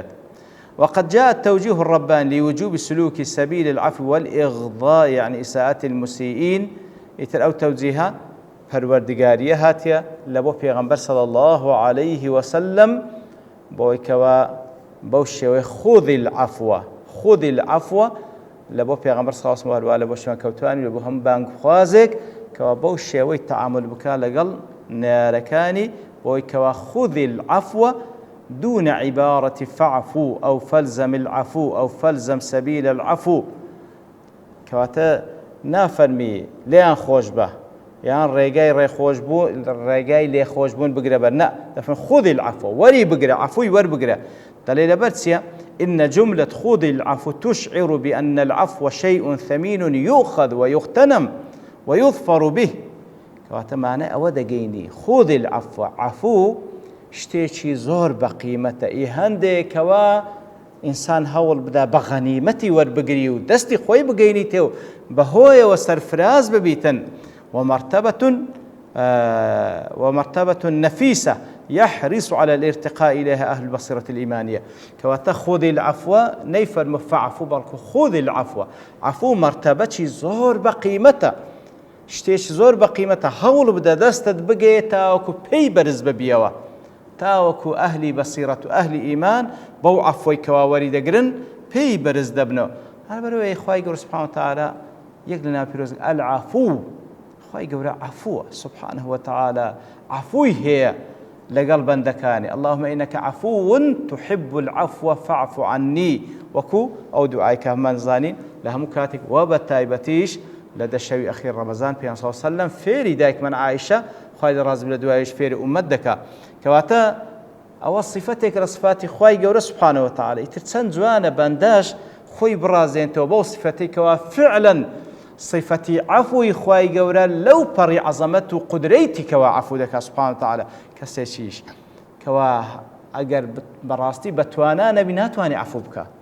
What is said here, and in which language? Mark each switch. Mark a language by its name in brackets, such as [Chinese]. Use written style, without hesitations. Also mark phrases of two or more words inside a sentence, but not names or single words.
[Arabic] وقد جاء التوجيه الرباني لوجوب سلوك سبيل العفو والإغضاء عن إساءة المسيئين، [Central Kurdish] ئیتر ئەو تەوجیهە پەروەردگاریە هاتیە لە بۆ پێغەمبەر صلی [Arabic] الله عليه وسلم، [Central Kurdish] بۆی کەوا بەو شێوەی [Arabic] خذ العفو [Central Kurdish] لە بۆ پێغەمبەر [Arabic] صلی الله عليه وسلم [Central Kurdish] هەروە لە بۆ شوێن کەوتوانی لە بۆ هەم بانگخوازێک کەوا بەو شێوەی تەعامل بکا لەگەڵ نارەکانی، بۆی کەوا [Arabic] خذ العفو دون عبارة فاعفو أو فلزم العفو أو فلزم سبيل العفو، [Central Kurdish] کەواتە نافەرمی لێیان خۆش بە یان ڕێگای ڕێگای لێخۆشبوون بگرە بەر، نە دەفەرمێن [Arabic] خذ العفو، [Central Kurdish] وەری بگرە، عفوی وەربگرە. دەڵێ لەبەر چییە؟ [Arabic] إن جملة خذ العفو تشعر بأن العفو شيء ثمين يؤخذ ويغتنم ويظفر به، [Central Kurdish] کەواتە مانای ئەوە دەگەینی [Arabic] خذ العفو، [Central Kurdish] عفو شتێکی زۆر بە قیمەتە، هەندێکەوە ئینسان هەوڵ بدا بە غەنیمەتی وەربگری و دەستی خۆی بگەینی تێو بەهۆیەوە سەرفراز ببیتن. [Arabic] ومرتبة نفيسة يحرص على الارتقاء إليها أهل البصيرة الإيمانية، [Central Kurdish] كواتا [Arabic] خذ العفو [Central Kurdish] نيفرم فعفو بەڵکو [Arabic] خذ العفو، [Central Kurdish] عفو مرتبەی زۆر بە قیمەتە، شتێکی زۆر بە قیمەتە، هەوڵ بدە دەستت بگێ تاوەکو پێی بەرز ببیەوە، تاوەکو ئەهلی بەسیرەت و ئەهلی ئیمان بەو عەفوەی کەوا وەری دەگرن پێی بەرز دەبنەوە. هەر بەرەوەی خوای گەورە [Arabic] سوبحانه وتعالى [Central Kurdish] یەک لە ناو پیرۆزەکە العەفو، خوای گەورە عەفووە [Arabic] سوبحانه وتعالى، [Central Kurdish] عەفوی هەیە لەگەڵ بەندەکانی [Arabic] اللهم إنك عفو تحب العفو فاعف عني [Central Kurdish] وەکو ئەو دوعای کە هەمان زانین لە هەموو کاتێک و بە تایبەتیش لە دەشەوی ئەخیر ڕەمەزان پێ [Arabic] صلی الله علیه وسلم [Central Kurdish] فێری دایکمان عایشە خوای ڕازی لە دوایش فێری ئومەت دەکات کەواتە ئەوە صفەتێک لە صفاتی خوای گەورە [Arabic] سبحانه وتعالى [Central Kurdish] ئیتر چەند جوانە بەندەش خۆی بڕازێنێتەوە بەو صفەتێکەوە فعلا صفەتی عەفوی خوای گەورە لەو پەڕی عەزەمەت و قودرەتی کەوا عەفو دەکات [Arabic] سبحانه وتعالى [Central Kurdish] کەسێکیش کەوا ئەگەر بەڕاستی بەتوانە نەبی ناتوانێ عەفو بکە